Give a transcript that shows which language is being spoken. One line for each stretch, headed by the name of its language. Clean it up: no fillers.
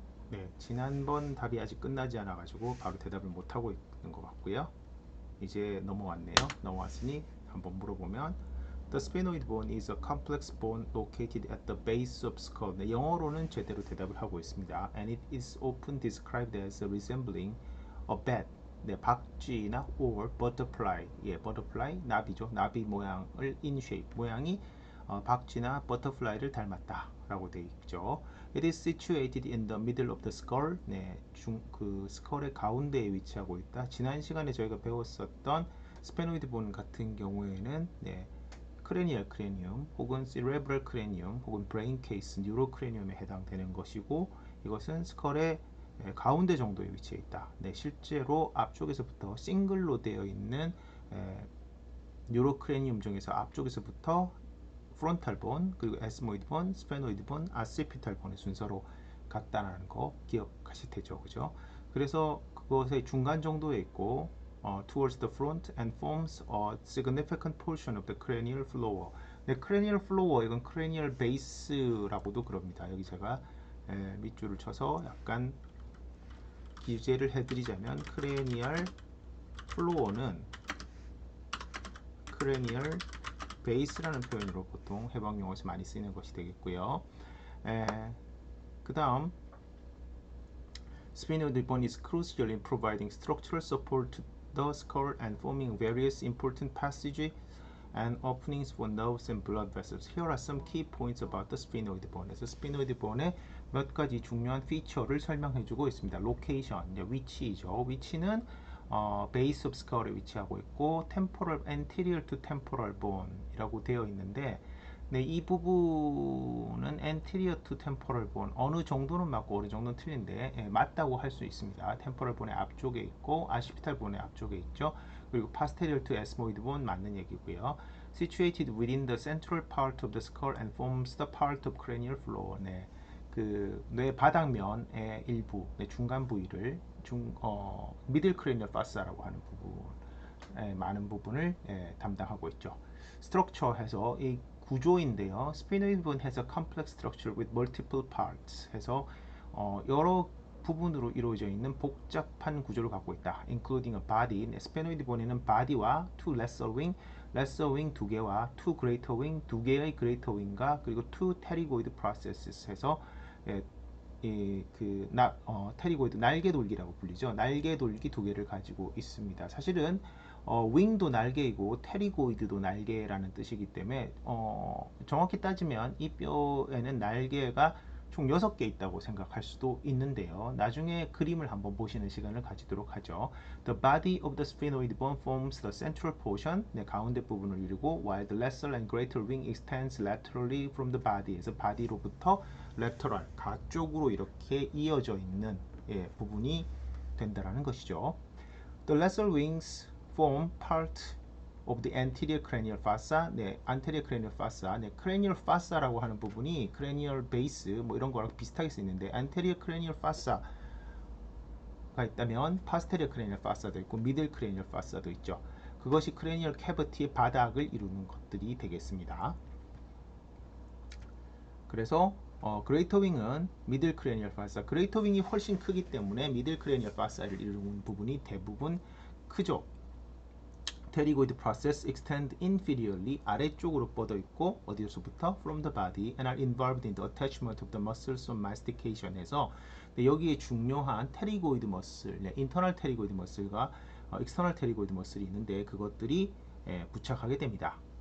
Korean: 네, 지난번 답이 아직 끝나지 않아 가지고 바로 대답을 못하고 있는 것 같고요. 이제 넘어왔네요. 넘어왔으니 한번 물어보면
English: The sphenoid bone is a complex bone located at the base of skull.
Korean: 영어로는 제대로 대답을 하고 있습니다.
English: And it is often described as resembling a bat.
Korean: 박쥐나
English: or butterfly.
Korean: butterfly, 나비죠. 나비 모양을
English: in shape,
Korean: 모양이 박쥐나 butterfly를 닮았다 라고 되어 있죠.
English: It is situated in the middle of the skull.
Korean: 그 스컬의 가운데에 위치하고 있다. 지난 시간에 저희가 배웠었던 스페노이드 본 같은 경우에는 크레니얼 크레니움 혹은 세레브럴 크레니움 혹은 브레인 케이스, 뉴로 크레니움에 해당되는 것이고, 이것은 스컬의 가운데 정도에 위치해 있다. 실제로 앞쪽에서부터 싱글로 되어 있는 뉴로 크레니움 중에서 앞쪽에서부터 프론탈 본, 그리고 에스모이드 본, 스페노이드 본, 아시피탈 본의 순서로 같다는 거 기억하실 테죠, 그죠? 그래서 그것의 중간 정도에 있고
English: towards the front and forms a significant portion of the cranial floor.
Korean: cranial floor, 이건 cranial base라고도 그럽니다. 여기 제가 밑줄을 쳐서 약간 기재를 해드리자면, cranial floor는 cranial base라는 표현으로 보통 해방용어에서 많이 쓰이는 것이 되겠고요.
English: 그 다음, sphenoid bone is crucial in providing structural support to the skull and forming various important passages and openings for nerves and blood vessels. Here are some key points about the sphenoid bone.
Korean: 그래서 sphenoid bone의 몇 가지 중요한 피처를 설명해주고 있습니다. 로케이션, 위치이죠. 위치는 베이스 오브 스컬에 위치하고 있고, 템포럴
English: anterior to temporal bone
Korean: 이라고 되어 있는데, 이 부분은 anterior to temporal bone, 어느 정도는 맞고 어느 정도는 틀린데 맞다고 할 수 있습니다. 템포럴 본의 앞쪽에 있고 아시피탈 본의 앞쪽에 있죠.
English: 그리고 posterior to ethmoid bone
Korean: 맞는 얘기고요.
English: situated within the central part of the skull and forms the part of cranial floor.
Korean: 그 뇌 바닥면의 일부, 중간 부위를 미들 크레니얼 파스라고 하는 많은 부분을 담당하고 있죠. 스트럭처 해서 이 구조인데요.
English: Sphenoid bone has a complex structure with multiple parts 해서
Korean: 여러 부분으로 이루어져 있는 복잡한 구조를 갖고 있다.
English: including a body.
Korean: 스페노이드 본에는 body와 two lesser wing 두 개와 two greater wing 두 개의 greater wing과 그리고
English: two pterygoid processes
Korean: 해서 테리고이드 날개돌기라고 불리죠. 날개돌기 두 개를 가지고 있습니다. 사실은 윙도 날개이고 테리고이드도 날개라는 뜻이기 때문에 정확히 따지면 이 뼈에는 날개가 총 6개 있다고 생각할 수도 있는데요. 나중에 그림을 한번 보시는 시간을 가지도록 하죠.
English: The body of the sphenoid bone forms the central portion,
Korean: 가운데 부분을 이루고
English: while the lesser and greater wing extends laterally from the body.
Korean: 그래서 body로부터 lateral, 가쪽으로 이렇게 이어져 있는 부분이 된다라는 것이죠.
English: The lesser wings form part of the anterior cranial fossa.
Korean: anterior cranial fossa. cranial fossa라고 하는 부분이 cranial base 뭐 이런 거랑 비슷하게 쓰이는데 anterior cranial fossa가 있다면 posterior cranial fossa도 있고 middle cranial fossa도 있죠. 그것이 cranial cavity의 바닥을 이루는 것들이 되겠습니다. 그래서 greater wing은 middle cranial fossa. greater wing이 훨씬 크기 때문에 middle cranial fossa를 이루는 부분이 대부분 크죠.
English: pterygoid process extend inferiorly
Korean: 아래쪽으로 뻗어 있고 어디서부터
English: from the body and are involved in the attachment of the muscles of mastication
Korean: 해서 여기에 중요한 pterygoid muscle, internal pterygoid muscle과 external pterygoid muscle이 있는데 그것들이 부착하게 됩니다.